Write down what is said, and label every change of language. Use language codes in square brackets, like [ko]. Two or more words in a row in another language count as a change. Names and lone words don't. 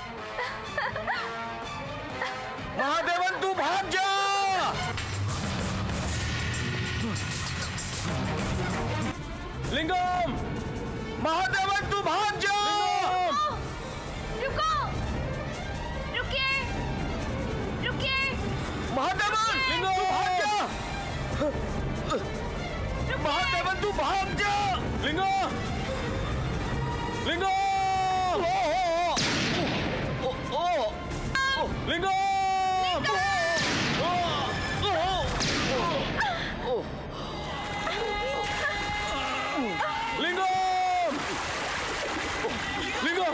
[hi] महादेवन तू भाग जा! लिंगम! महादेवन तू भाग जा! रुको, रुकिए, रुकिए। महादेवन! लिंगम तू भाग जा! महादेवन तू भाग जा! लिंगम! लिंगम! लिंगम! लिंगम!